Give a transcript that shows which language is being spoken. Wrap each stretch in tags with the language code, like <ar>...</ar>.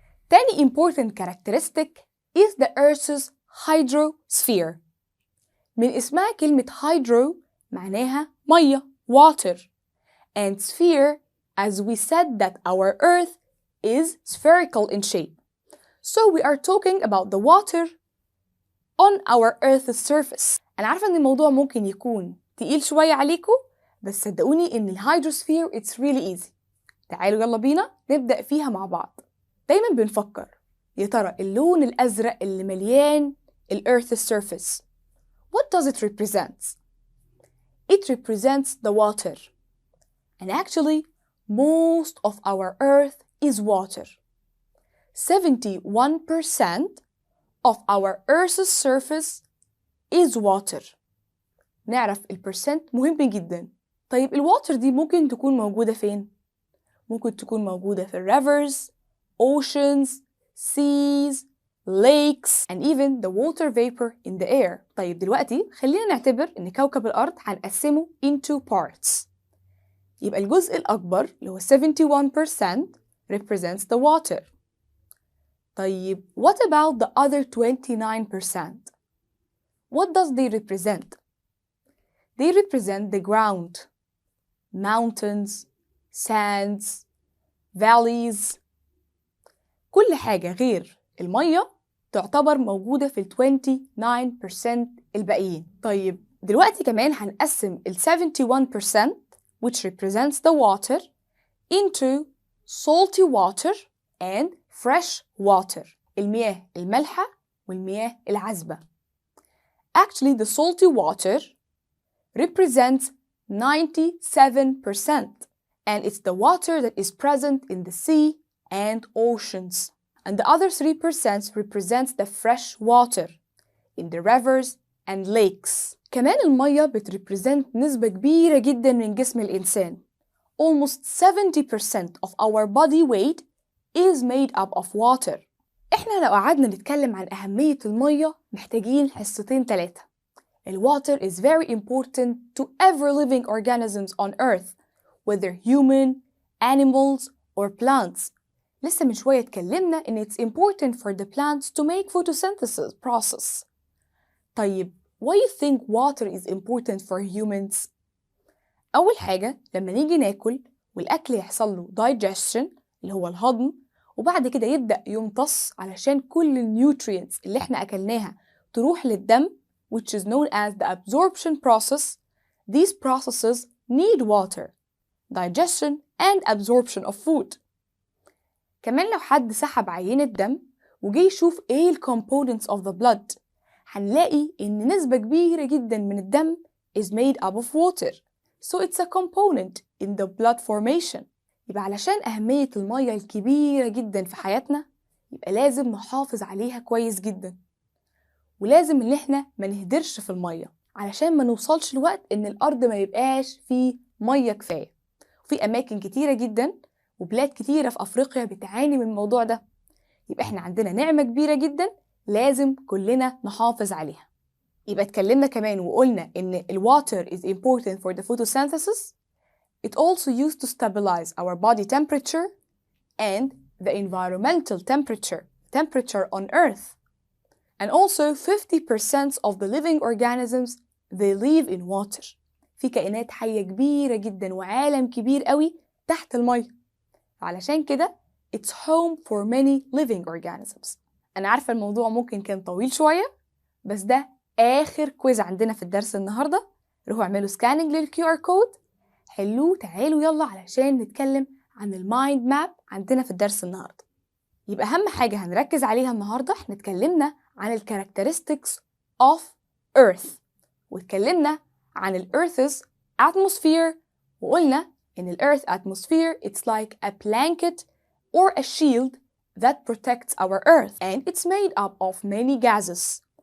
<ar>تاني</ar> <en>important characteristic is the Earth's hydrosphere.</en> <ar>من اسمها كلمة</ar> <en>hydro</en> <ar>معناها مية</ar> <en>water and sphere as we said that our Earth is spherical in shape. So we are talking about the water on our Earth's surface.</en> <ar>أنا عارفة إن الموضوع ممكن يكون تقيل شوية عليكم بس صدقوني إن الهيدروسفير</ar> <en>it's really easy.</en> <ar>تعالوا يلا بينا نبدأ فيها مع بعض. دايما بنفكر يا ترى اللون الأزرق اللي مليان Earth's surface</ar> <en>what does it represent? It represents the water. And actually most of our Earth is water. 71% of our Earth's surface is water.</en> <ar>نعرف البرسنت مهم جدا. طيب الواتر دي ممكن تكون موجودة فين؟ ممكن تكون موجودة في</ar> <en>rivers, oceans, seas, lakes, and even the water vapor in the air.</en> <ar>طيب دلوقتي خلينا نعتبر إن كوكب الأرض هنقسمه</ar> <en>into parts.</en> <ar>يبقى الجزء الأكبر اللي هو 71% represents the water.</ar> <en>طيب what about the other 29%? What does they represent? They represent the ground, mountains, sands, valleys.</en> <ar>كل حاجة غير المية تعتبر موجودة في 29% الباقيين. طيب دلوقتي كمان هنقسم</ar> <en>71% which represents the water into salty water and fresh water.</en> <ar>المياه المالحة والمياه العذبة.</ar> <en>Actually the salty water represents 97% and it's the water that is present in the sea and oceans. And the other 3% represents the fresh water in the rivers and lakes.</en> <ar>كمان المية بتrepresent نسبة كبيرة جدا من جسم الإنسان.</ar> <en>Almost 70% of our body weight is made up of water.</en> <ar>إحنا لو قعدنا نتكلم عن أهمية المية محتاجين حصتين 3.</ar> <en>Water is very important to every living organisms on earth, whether human, animals, or plants.</en> <ar>لسه من شوية اتكلمنا إن</ar> <en>it's important for the plants to make photosynthesis process. طيب, why you think water is important for humans?</en> <ar>أول حاجة لما نيجي ناكل والأكل يحصل له digestion اللي هو الهضم وبعد كده يبدأ يمتص علشان كل النيوترينتس اللي احنا أكلناها تروح للدم</ar> <en>which is known as the absorption process. These processes need water, digestion and absorption of food.</en> <ar>كمان لو حد سحب عينة دم وجي يشوف ايه ال</ar> <en>components of the blood</en> <ar>هنلاقي إن نسبة كبيرة جدا من الدم</ar> <en>is made up of water. So it's a component in the blood formation.</en> <ar>يبقى علشان أهمية المية الكبيرة جدا في حياتنا يبقى لازم نحافظ عليها كويس جدا ولازم إن إحنا ما نهدرش في المية علشان ما نوصلش لوقت إن الأرض ما يبقاش فيه مية كفاية. وفي أماكن كتيرة جدا وبلاد كتيرة في أفريقيا بتعاني من الموضوع ده. يبقى إحنا عندنا نعمة كبيرة جدا لازم كلنا نحافظ عليها. يبقى اتكلمنا كمان وقلنا إن</ar> <en>water is important for the photosynthesis. It also used to stabilize our body temperature and the environmental temperature on Earth. And also 50% of the living organisms they live in water.</en> <ar>في كائنات حية كبيرة جدا وعالم كبير قوي تحت المية. علشان كده</ar> <en>it's home for many living organisms.</en> <ar>أنا عارفة الموضوع ممكن كان طويل شوية بس ده آخر كويز عندنا في الدرس النهاردة. روحوا اعملوا سكاننج للQR كود حلوه. تعالوا يلا علشان نتكلم عن المايند ماب عندنا في الدرس النهاردة. يبقى أهم حاجة هنركز عليها النهاردة احنا اتكلمنا عن ال</ar> <en>characteristics of Earth</en> <ar>واتكلمنا عن ال</ar> <en>Earth's atmosphere</en> <ar>وقلنا إن ال</ar> <en>Earth atmosphere it's like a blanket or a shield that protects our Earth and it's made up of many gases.</en>